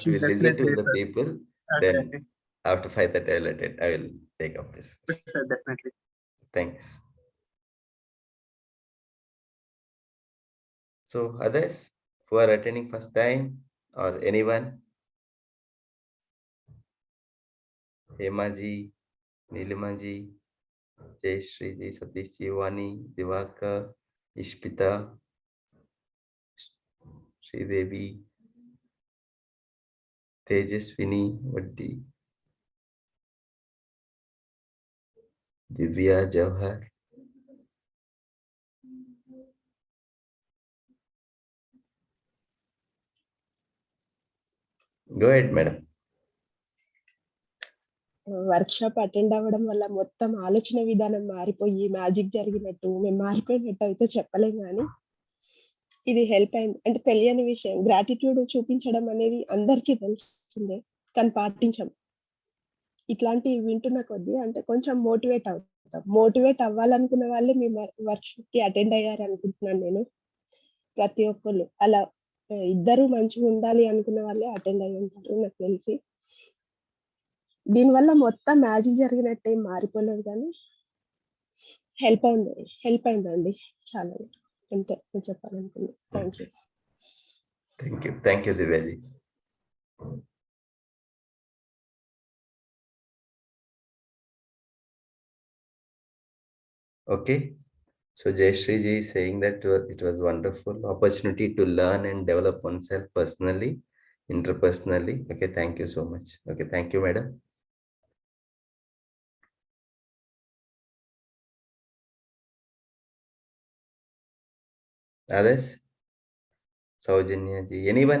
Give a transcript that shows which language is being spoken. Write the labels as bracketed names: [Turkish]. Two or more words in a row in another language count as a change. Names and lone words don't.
[English] Sure, will listen to definitely, the sir. people. Okay, Then after 5:30, I will take up this. okay. Sir, definitely. Thanks. So others who are attending first time or anyone? Hema ji, Nilima ji, Jayashree ji, Satish ji, Vani, Divakar, Ishpita, Sridevi, Tejaswini, Vaddi, Divya Jawhar. Go ahead, madam. [Telugu] వర్క్ షాప్ అటెండ్ అవ్వడం వల్ల మొత్తం ఆలోచన విధానం మారిపోయి మ్యాజిక్ జరిగినట్టు మేము మారిపోయినట్టు అయితే చెప్పలేం కానీ ఇది హెల్ప్ అయింది. అంటే తెలియని విషయం గ్రాటిట్యూడ్ చూపించడం అనేది అందరికీ తెలిసిందే, కానీ పాటించం. ఇట్లాంటివి వింటున్న కొద్దీ అంటే కొంచెం మోటివేట్ అవుతాం. మోటివేట్ అవ్వాలనుకున్న వాళ్ళే మీ వర్క్ షాప్ కి అటెండ్ అయ్యారు అనుకుంటున్నాను నేను. ప్రతి ఒక్కళ్ళు అలా ఇద్దరు మంచిగా ఉండాలి అనుకున్న వాళ్ళే అటెండ్ అయ్యి ఉంటారు నాకు తెలిసి. దీనివల్ల మొత్తం మ్యాజిక్ జరిగినట్టు ఏం మారిపోలేదు కానీ హెల్ప్ అయిందండి చాలా. అంతే నేను చెప్పాలనుకుంది. [English] Thank you. Thank you, Divya ji. Okay. So Jayashree ji is saying that it was wonderful opportunity to learn and develop oneself personally, interpersonally. Okay, thank you so much. Okay, thank you, madam. Others? Saujanya ji, anyone?